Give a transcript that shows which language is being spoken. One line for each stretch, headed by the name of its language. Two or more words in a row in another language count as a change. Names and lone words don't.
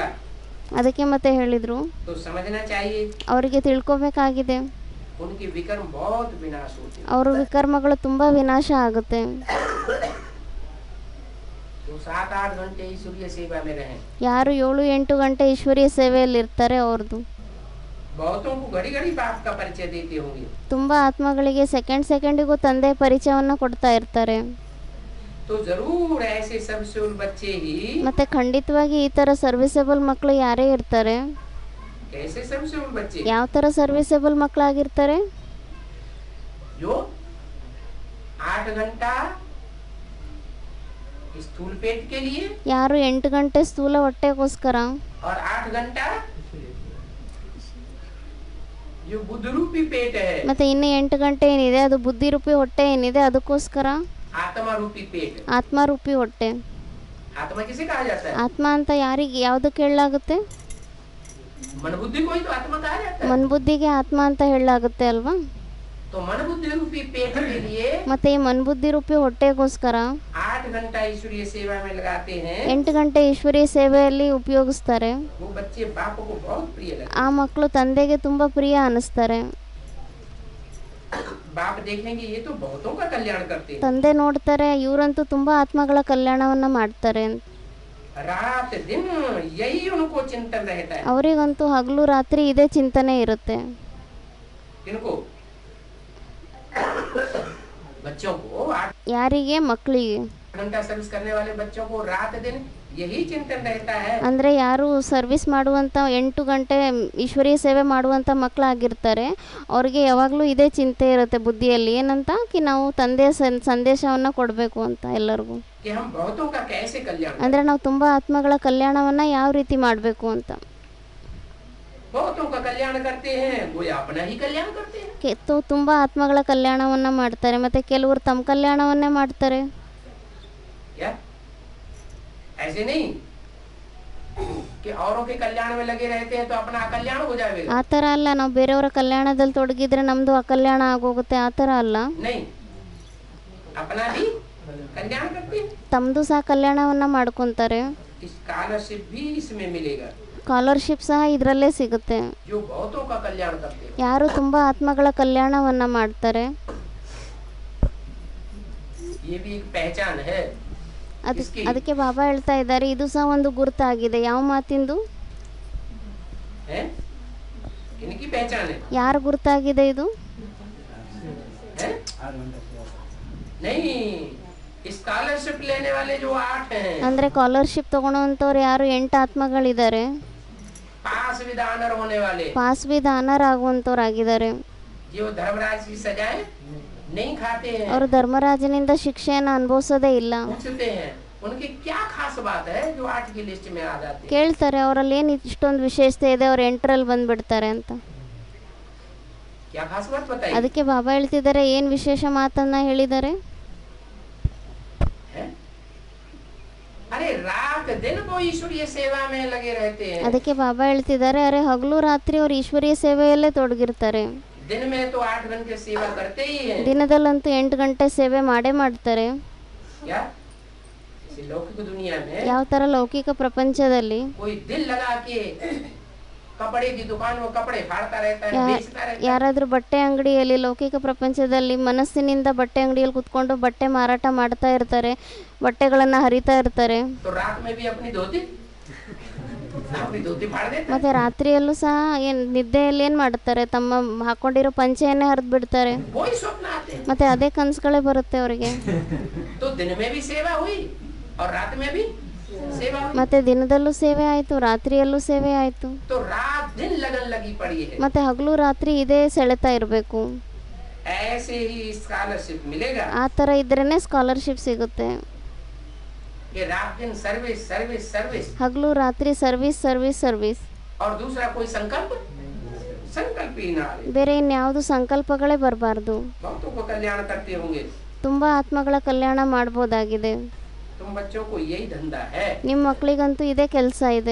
Kannada: ಅದಕ್ಕೆ ಮತ್ತೆ ಹೇಳಿದರು
Hindi: तो समझना चाहिए
Kannada: ಅವರಿಗೆ ತಿಳ್ಕೊಬೇಕಾಗಿದೆ
Hindi: उनके विकर्म बहुत विनाश होते हैं।
Kannada: ಅವ್ರ ವಿಕರ್ಮಗಳು ತುಂಬ ವಿನಾಶ ಆಗುತ್ತೆ.
Hindi: तो 7-8 घंटे ईश्वरीय सेवा में रहें।
Kannada: ಯಾರು 7-8 ಗಂಟೆ ಈಶ್ವರೀಯ ಸೇವೆಯಲ್ಲಿ ಇರ್ತಾರೆ ಅವ್ರದ್ದು
Hindi: बहुतों को घड़ी घड़ी बाप का परिचय देते होंगे।
Kannada: ತುಂಬ ಆತ್ಮಗಳಿಗೆ ಸೆಕೆಂಡಿಗೂ ತಂದೆ ಪರಿಚಯವನ್ನು ಕೊಡ್ತಾ ಇರ್ತಾರೆ.
Hindi: तो जरूर ऐसे सर्विसेबल बच्चे ही
Kannada: ಮತ್ತೆ ಖಂಡಿತವಾಗಿ ಈ ಥರ ಸರ್ವಿಸೇಬಲ್ ಮಕ್ಕಳು ಯಾರೇ ಇರ್ತಾರೆ.
Hindi: कैसे सर्विसेबल बच्चे
Kannada: ಯಾವ ಥರ ಸರ್ವಿಸೇಬಲ್ ಮಕ್ಕಳಾಗಿರ್ತಾರೆ?
Hindi: जो 8 घंटा स्थूल पेट के लिए
Kannada: ಯಾರು 8 ಗಂಟೆ ಸ್ಥೂಲ ಹೊಟ್ಟೆಗೋಸ್ಕರ
Hindi: और 8 घंटा जो बुद्ध रूपी पेट है,
Kannada: ಮತ್ತೆ ಇನ್ನು 8 ಗಂಟೆ ಏನಿದೆ ಅದು ಬುದ್ಧಿ ರೂಪಿ ಹೊಟ್ಟೆ ಏನಿದೆ ಅದಕ್ಕೋಸ್ಕರ
Hindi: आत्मा रूपी पेट।
Kannada: ಆತ್ಮರೂಪಿ ಹೊಟ್ಟೆ.
Hindi: आत्मा किसे कहा जाता है?
Kannada: ಆತ್ಮ ಅಂತ ಯಾರಿಗೆ ಯಾವುದಕ್ಕೆ ಹೇಳಲಾಗುತ್ತೆ?
Hindi: मन बुद्धि को ही तो आत्मा कहा जाता है।
Kannada: ಮನ್ಬುದ್ಧಿಗೆ ಆತ್ಮ ಅಂತ ಹೇಳಲಾಗುತ್ತೆ ಅಲ್ವಾ?
Hindi: तो मन बुद्धि रूपी पेट के लिए
Kannada: ಮತ್ತೆ ಈ ಮನ್ಬುದ್ಧಿ ರೂಪಿ ಹೊಟ್ಟೆಗೋಸ್ಕರ
Hindi: 8 घंटा ईश्वरीय सेवा में लगाते हैं।
Kannada: 8 ಗಂಟೆ ಈಶ್ವರೀಯ ಸೇವೆಯಲ್ಲಿ ಉಪಯೋಗಿಸ್ತಾರೆ.
Hindi: वो बच्चे बाप को बहुत प्रिय लगते
Kannada: ಆ ಮಕ್ಕಳು ತಂದೆಗೆ ತುಂಬ ಪ್ರಿಯ ಅನಿಸ್ತಾರೆ.
Hindi: हैं। बाप देखेंगे ये तो बहुतों का कल्याण करते हैं।
Kannada: ತಂದೆ ನೋಡ್ತಾರೆ ಇವರಂತೂ ತುಂಬ ಆತ್ಮಗಳ ಕಲ್ಯಾಣವನ್ನ ಮಾಡ್ತಾರೆ.
Hindi: रात दिन यही उनको चिंतन रहता है।
Kannada: ಅವರಿಗಂತೂ ಹಗಲು ರಾತ್ರಿ ಇದೇ ಚಿಂತನೆ ಇರುತ್ತೆ.
Hindi: किनको? बच्चों को 8
Kannada: ಯಾರಿಗೆ? ಮಕ್ಕಳಿಗೆ.
Hindi: घंटा सर्विस करने वाले बच्चों को रात दिन यही चिंतन रहता है।
Kannada: ಅಂದರೆ ಯಾರು ಸರ್ವಿಸ್ ಮಾಡುವಂಥ 8 ಗಂಟೆ ಈಶ್ವರೀಯ ಸೇವೆ ಮಾಡುವಂಥ ಮಕ್ಕಳಾಗಿರ್ತಾರೆ ಅವ್ರಿಗೆ ಯಾವಾಗಲೂ ಇದೇ ಚಿಂತೆ ಇರುತ್ತೆ ಬುದ್ಧಿಯಲ್ಲಿ. ಏನಂತ ಕಿ ನಾವು ತಂದೆಯ ಸಂದೇಶವನ್ನು ಕೊಡಬೇಕು ಅಂತ ಎಲ್ಲರಿಗೂ.
Hindi: कि हम बहुतों का कैसे कल्याण करें।
Kannada: ಅಂದರೆ ನಾವು ತುಂಬ ಆತ್ಮಗಳ ಕಲ್ಯಾಣವನ್ನು ಯಾವ ರೀತಿ ಮಾಡಬೇಕು ಅಂತ.
Hindi: बहुतों का कल्याण करते हैं, वो अपना ही कल्याण करते हैं।
Kannada: ತುಂಬ ಆತ್ಮಗಳ ಕಲ್ಯಾಣವನ್ನು ಮಾಡ್ತಾರೆ ಮತ್ತು ಕೆಲವರು ತಮ್ಮ ಕಲ್ಯಾಣವನ್ನೇ ಮಾಡ್ತಾರೆ.
Hindi: क्या ऐसे नहीं कि औरों के कल्याण में लगे रहते हैं तो अपना अकल्याण हो जाएगा?
Kannada: ಆ ಥರ ಅಲ್ಲ, ನಾವು ಬೇರೆಯವರ ಕಲ್ಯಾಣದಲ್ಲಿ ತೊಡಗಿದ್ರೆ ನಮ್ಮದು ಅಕಲ್ಯಾಣ ಆಗೋಗುತ್ತೆ, ಆ ಥರ ಅಲ್ಲ.
Hindi: नहीं, अपना भी कल्याण करते हैं।
Kannada: ತಮ್ಮದು ಸಹ ಕಲ್ಯಾಣವನ್ನು ಮಾಡ್ಕೊತಾರೆ.
Hindi: स्कॉलरशिप भी इसमें मिलेगा।
Kannada: ಸ್ಕಾಲರ್ಶಿಪ್ ಸಹ ಇದರಲ್ಲೇ ಸಿಗುತ್ತೆ.
Hindi: जो बहुतों का कल्याण करते हैं।
Kannada: ಯಾರು ತುಂಬ ಆತ್ಮಗಳ ಕಲ್ಯಾಣವನ್ನು ಮಾಡ್ತಾರೆ
Hindi: ये भी एक पहचान है।
Kannada: ಅದಕ್ಕೆ ಬಾಬಾ ಹೇಳ್ತಾ ಇದ್ದಾರೆ ಇದು ಸಹ ಒಂದು ಗುರುತಾಗಿದೆ. ಯಾವ ಮಾತಿಂದು?
Hindi: है? इनकी पहचान है।
Kannada: ಯಾರ ಗುರುತಾಗಿದೆ ಇದು?
Hindi: है? नहीं, स्कॉलरशिप लेने वाले जो 8 हैं,
Kannada: ಅಂದರೆ ಸ್ಕಾಲರ್ಶಿಪ್ ತಗೊಳ್ಳೋವಂಥವ್ರು ಯಾರು 8 ಆತ್ಮಗಳಿದ್ದಾರೆ.
Hindi: पास पास विधानर होने वाले,
Kannada: ಪಾಸ್ವಿಧಾನರಾಗುವಂಥವ್ರಾಗಿದ್ದಾರೆ.
Hindi: जो धर्मराज की सजाएं नहीं खाते हैं,
Kannada: ಅವರು ಧರ್ಮರಾಜನಿಂದ ಶಿಕ್ಷೆಯನ್ನು ಅನುಭವಿಸೋದೇ ಇಲ್ಲ.
Hindi: पूछते हैं उनकी क्या खास बात है जो 8 की लिस्ट में आ जाते हैं.
Kannada: ಕೇಳ್ತಾರೆ ಅವರಲ್ಲಿ ಏನು ಇಷ್ಟೊಂದು ವಿಶೇಷತೆ ಇದೆ, ಅವ್ರು 8ರಲ್ಲಿ ಬಂದ್ಬಿಡ್ತಾರೆ ಅಂತ.
Hindi: क्या खास बात बताइए.
Kannada: ಅದಕ್ಕೆ ಬಾಬಾ ಹೇಳ್ತಿದ್ದಾರೆ ಏನು ವಿಶೇಷ ಮಾತನ್ನ ಹೇಳಿದ್ದಾರೆ.
Hindi: अरे रात दिन वो ईश्वरीय सेवा में लगे रहते हैं.
Kannada: ಅದಕ್ಕೆ ಬಾಬಾ ಹೇಳ್ತಿದ್ದಾರೆ ಅರೆ ಹಗಲು ರಾತ್ರಿ ಅವ್ರು ಈಶ್ವರೀಯ ಸೇವೆಯಲ್ಲೇ ತೊಡಗಿರ್ತಾರೆ.
Hindi: दिन में तो 8 घंटे सेवा करते ही हैं.
Kannada: ದಿನದಲ್ಲಂತೂ 8 ಗಂಟೆ ಸೇವೆ ಮಾಡೇ ಮಾಡ್ತಾರೆ.
Hindi: क्या इस लौकिक दुनिया में
Kannada: ಯಾವ ಥರ ಲೌಕಿಕ ಪ್ರಪಂಚದಲ್ಲಿ
Hindi: कोई दिल लगा के कपड़े की दुकान में कपड़े फाड़ता रहता है, बेचता रहता है.
Kannada: ಯಾರಾದರೂ ಬಟ್ಟೆ ಅಂಗಡಿಯಲ್ಲಿ ಲೌಕಿಕ ಪ್ರಪಂಚದಲ್ಲಿ ಮನಸ್ಸಿನಿಂದ ಬಟ್ಟೆ ಅಂಗಡಿಯಲ್ಲಿ ಕುತ್ಕೊಂಡು ಬಟ್ಟೆ ಮಾರಾಟ ಮಾಡ್ತಾ ಇರ್ತಾರೆ, ಬಟ್ಟೆಗಳನ್ನು ಹರಿತಾ ಇರ್ತಾರೆ.
Hindi: तो रात में भी अपनी धोती फाड़ देता है.
Kannada: ಮತ್ತೆ ರಾತ್ರಿಯಲ್ಲೂ ಸಹ ಏನು ನಿದ್ದೆಯಲ್ಲಿ ಏನು ಮಾಡ್ತಾರೆ, ತಮ್ಮ ಹಾಕೊಂಡಿರೋ ಪಂಚೆಯನ್ನೇ ಹರಿದು ಬಿಡ್ತಾರೆ.
Hindi: वही स्वप्न आते हैं.
Kannada: ಮತ್ತೆ ಅದೇ ಕನಸುಗಳೇ ಬರುತ್ತೆ ಅವರಿಗೆ.
Hindi: तो दिन में भी सेवा हुई और रात में भी सेवा हुई.
Kannada: ಮತ್ತೆ ದಿನದಲ್ಲೂ ಸೇವೆ ಆಯಿತು, ರಾತ್ರಿಯಲ್ಲೂ ಸೇವೆ ಆಯಿತು.
Hindi: तो रात दिन लगन लगी पड़ी है.
Kannada: ಮತ್ತೆ ಹಗಲು ರಾತ್ರಿ ಇದೇ ಸೆಳೆತಾ ಇರಬೇಕು.
Hindi: ऐसे ही स्कॉलरशिप मिलेगा
Kannada: ಆ ಥರ ಇದ್ರೇ ಸ್ಕಾಲರ್ಶಿಪ್ ಸಿಗುತ್ತೆ.
Hindi: कि रात दिन सर्विस सर्विस सर्विस
Kannada: ಹಗಲು ರಾತ್ರಿ ಸರ್ವಿಸ್ ಸರ್ವಿಸ್ ಸರ್ವಿಸ್.
Hindi: और दूसरा कोई संकल्प ही ना आए.
Kannada: ಬೇರೆ ಇನ್ಯಾವುದು ಸಂಕಲ್ಪಗಳೇ ಬರಬಾರ್ದು.
Hindi: बहुतों को कल्याण करते होंगे.
Kannada: ತುಂಬ ಆತ್ಮಗಳ ಕಲ್ಯಾಣ ಮಾಡ್ಬೋದಾಗಿದೆ.
Hindi: तुम बच्चों को यही धंधा है.
Kannada: ನಿಮ್ಮ ಮಕ್ಕಳಿಗಂತೂ ಇದೇ ಕೆಲಸ ಇದೆ.